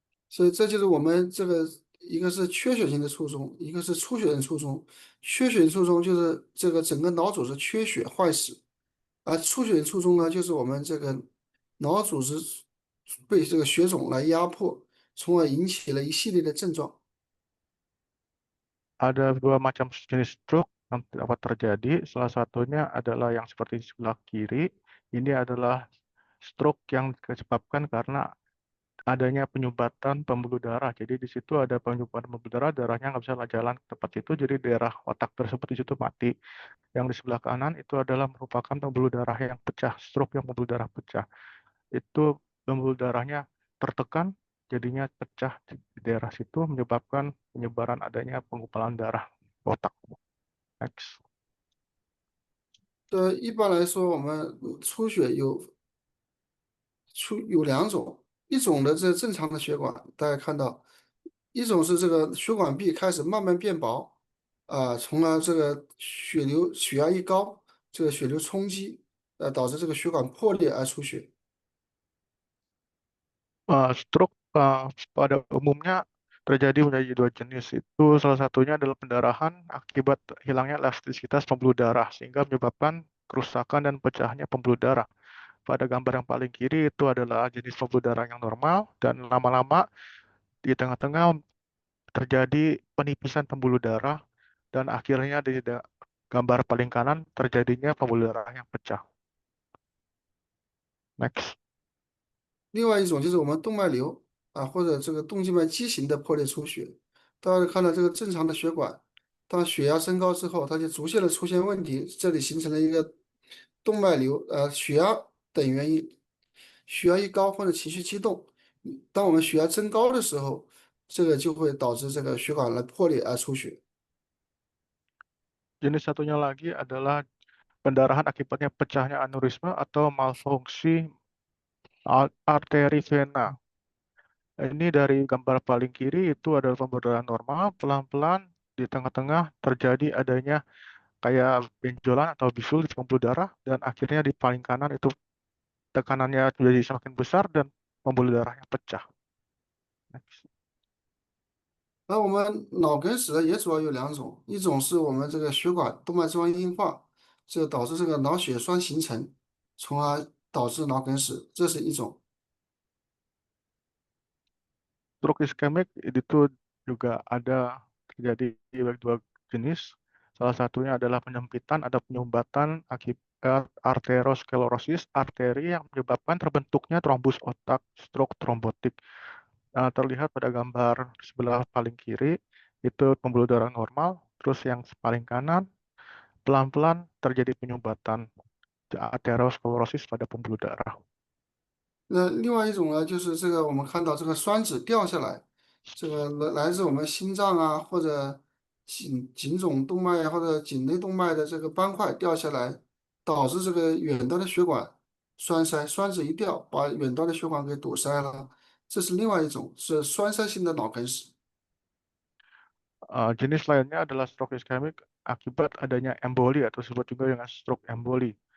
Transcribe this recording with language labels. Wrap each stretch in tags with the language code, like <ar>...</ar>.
<zh>所以这就是我们这个一个是缺血性的卒中，一个是出血性卒中。缺血性卒中就是这个整个脑组织缺血坏死，而出血性卒中呢，就是我们这个脑组织被这个血肿来压迫，从而引起了一系列的症状。</zh> <id>Ada dua macam jenis stroke yang dapat terjadi. Salah satunya adalah yang seperti di sebelah kiri. Ini adalah stroke yang disebabkan karena adanya penyumbatan pembuluh darah. Jadi di situ ada penyumbatan pembuluh darah, darahnya nggak bisa jalan ke tempat itu, jadi daerah otak tersebut di situ mati. Yang di sebelah kanan itu adalah merupakan pembuluh darah yang pecah, stroke yang pembuluh darah pecah. Itu pembuluh darahnya tertekan, jadinya pecah di daerah situ, menyebabkan penyebaran adanya pengumpulan darah otak.</id> <en>Next.</en> <zh>一般来说，我们出血有两种，一种的这正常的血管，大家看到，一种是这个血管壁开始慢慢变薄，从而这个血压一高，这个血流冲击，导致这个血管破裂而出血。</zh> <id>Stroke pada umumnya terjadi menjadi dua jenis. Itu salah satunya adalah pendarahan akibat hilangnya elastisitas pembuluh darah sehingga menyebabkan kerusakan dan pecahnya pembuluh darah. Pada gambar yang paling kiri itu adalah jenis pembuluh darah yang normal dan lama-lama di tengah-tengah terjadi penipisan pembuluh darah dan akhirnya di gambar paling kanan terjadinya pembuluh darah yang pecah.</id> <en>Next.</en> <zh>另外一种就是我们动脉瘤或者这个动静脉畸形的破裂出血，大家看到这个正常的血管，当血压升高之后，它就逐渐的出现问题，这里形成了一个动脉瘤，血压等原因，血压一高或者情绪激动，当我们血压增高的时候，这个就会导致这个血管来破裂而出血。</zh> <id>Jenis satunya lagi adalah pendarahan akibatnya pecahnya aneurisma atau malfungsi arteri vena. Ini dari gambar paling kiri itu adalah pembuluh darah normal, pelan-pelan di tengah-tengah terjadi adanya kayak benjolan atau bisul di pembuluh darah dan akhirnya di paling kanan itu tekanannya menjadi semakin besar dan pembuluh darahnya pecah.</id> <en>Next.</en> <zh>那我们脑梗死呢，也主要有两种，一种是我们这个血管动脉粥样硬化，这导致这个脑血栓形成，从而导致脑梗死，这是一种。</zh> <id>Stroke iskemik itu juga ada terjadi dua jenis. Salah satunya adalah penyempitan, ada penyumbatan akibat arteriosklerosis, arteri yang menyebabkan terbentuknya trombus otak, stroke trombotik. Terlihat pada gambar sebelah paling kiri, itu pembuluh darah normal, terus yang paling kanan pelan-pelan terjadi penyumbatan aterosklerosis pada pembuluh darah.</id> <zh>那另外一种呢，就是这个我们看到这个栓子掉下来，这个来自我们心脏啊或者颈总动脉或者颈内动脉的这个斑块掉下来，导致这个远端的血管栓塞，栓子一掉，把远端的血管给堵塞了。这是另外一种，是栓塞性的脑梗死。</zh> <id>Jenis lainnya adalah stroke iskemik akibat adanya emboli atau disebut juga dengan stroke emboli.</id>